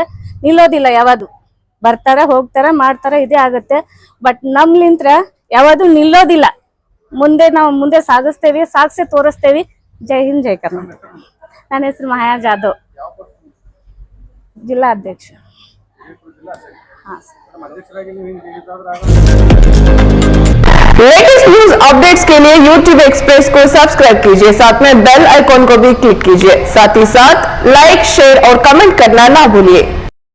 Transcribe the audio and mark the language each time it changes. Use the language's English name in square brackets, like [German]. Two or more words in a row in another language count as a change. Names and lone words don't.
[Kannada] ನಿಲ್ಲೋದಿಲ್ಲ, ಯಾವುದು ಬರ್ತಾರ ಹೋಗ್ತಾರ ಮಾಡ್ತಾರ, ಇದೇ ಆಗುತ್ತೆ. ಬಟ್ ನಮ್ಲಿಂತ್ರ ಯಾವುದು ನಿಲ್ಲೋದಿಲ್ಲ. ನಾವು ಮುಂದೆ ಸಾಗಿಸ್ತೇವೆ, ಸಾಗಿಸಿ ತೋರಿಸ್ತೇವೆ. [Hindi] जय हिंद, [Kannada] ಜೈ ಕರ್ನಾಟಕ. ನನ್ನ ಹೆಸರು ಮಾಯಾ ಜಾಧವ್, ಜಿಲ್ಲಾ ಅಧ್ಯಕ್ಷ. [English] latest news updates [Hindi] के लिए YouTube एक्सप्रेस को सब्सक्राइब कीजिए, साथ में [English] bell icon [Hindi] को भी क्लिक कीजिए। साथ ही साथ [English] like, share [Hindi] और कमेंट करना ना भूलिए।